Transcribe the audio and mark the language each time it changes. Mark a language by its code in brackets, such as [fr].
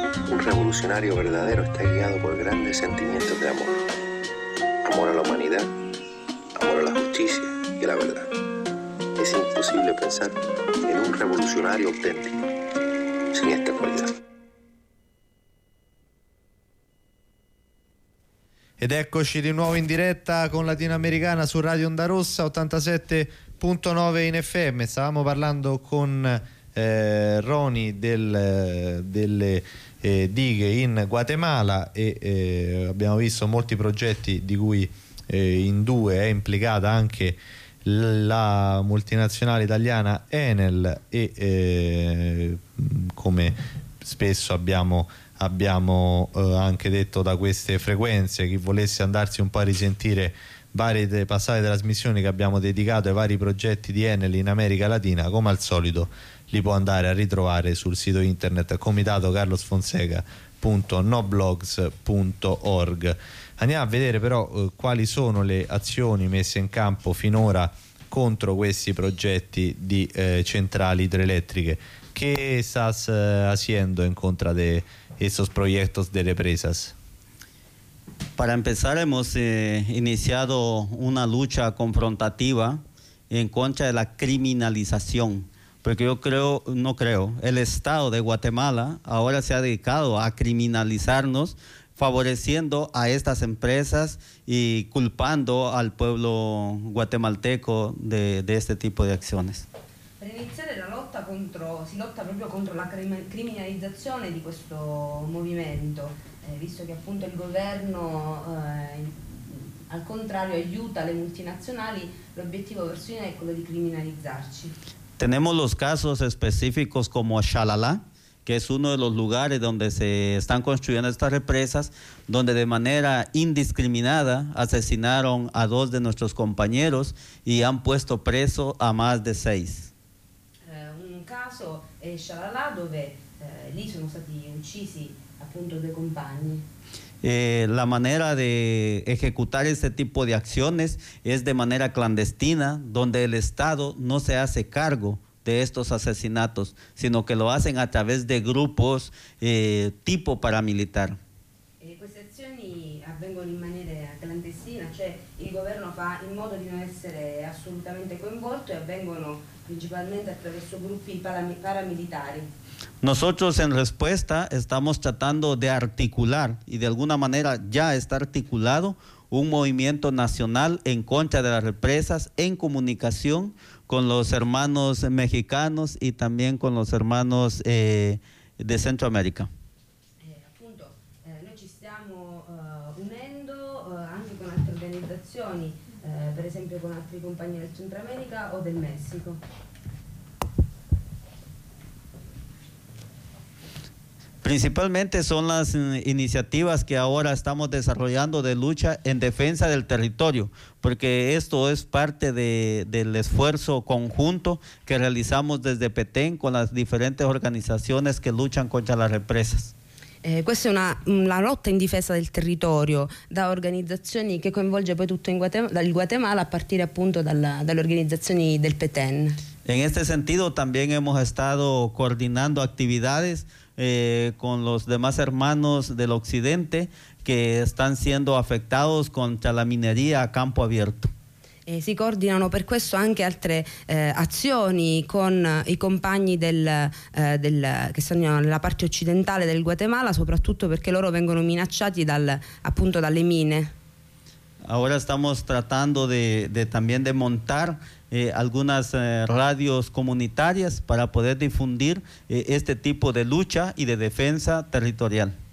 [es] Un revolucionario verdadero está guiado por grandes sentimientos de amor. Amor a la humanidad, amor a la justicia y a la verdad. Es imposible pensar en un revolucionario auténtico sin esta cualidad. [it] Ed eccoci di nuovo in diretta con Latinoamericana su Radio Onda Rossa 87.9 in FM. Stavamo parlando con Roni delle dighe in Guatemala e abbiamo visto molti progetti di cui in due è implicata anche la multinazionale italiana Enel e come spesso abbiamo anche detto da queste frequenze, chi volesse andarsi un po' a risentire varie passate trasmissioni che abbiamo dedicato ai vari progetti di Enel in America Latina, come al solito li può andare a ritrovare sul sito internet comitatocarlosfonseca.noblogs.org. Andiamo a vedere però quali sono le azioni messe in campo finora contro questi progetti di centrali idroelettriche. [es] Che estás haciendo en contra de esos proyectos de represas? Para empezar, hemos iniciado una lucha confrontativa en contra de la criminalización. Porque yo creo, no creo, el Estado de Guatemala ahora se ha dedicado a criminalizarnos, favoreciendo a estas empresas y culpando al pueblo guatemalteco de este tipo de acciones. Para iniciar la lucha [it] lotta contro, si lotta proprio contro la criminalizzazione di questo movimento, visto che appunto il governo al contrario aiuta le multinazionali, l'obiettivo verso è quello di criminalizzarci. [es] Tenemos los casos específicos como Xalala, que es uno de los lugares donde se están construyendo estas represas, donde de manera indiscriminada asesinaron a dos de nuestros compañeros y han puesto preso a más de seis. [it] Un caso es Xalala, donde lì sono stati uccisi appunto due compagni. [es] La manera de ejecutar este tipo de acciones es de manera clandestina, donde el Estado no se hace cargo de estos asesinatos, sino que lo hacen a través de grupos tipo paramilitar. [it] Queste azioni avvengono in maniera clandestina, cioè il governo fa in modo di non essere assolutamente coinvolto e avvengono principalmente attraverso gruppi paramilitari. [es] Nosotros en respuesta estamos tratando de articular y de alguna manera ya está articulado un movimiento nacional en contra de las represas en comunicación con los hermanos mexicanos y también con los hermanos de Centroamérica. [it] Appunto, noi ci stiamo unendo anche con altre organizzazioni, per esempio con altri compagni del Centroamérica o del Messico. [es] Principalmente son las iniciativas que ahora estamos desarrollando de lucha en defensa del territorio, porque esto es parte del esfuerzo conjunto que realizamos desde Petén con las diferentes organizaciones que luchan contra las represas. [it] Questa è una lotta in difesa del territorio da organizzazioni che coinvolge poi tutto il Guatemala, a partire appunto dalle organizzazioni del Petén. [es] En este sentido también hemos estado coordinando actividades con los demás hermanos del occidente que están siendo afectados contra la minería a campo abierto. [it] Si coordinano per questo anche altre azioni con i compagni del che stanno nella parte occidentale del Guatemala, soprattutto perché loro vengono minacciati appunto dalle mine. [es] Ahora estamos tratando de montar algunas radios comunitarias para poder difundir este tipo de lucha y de defensa territorial.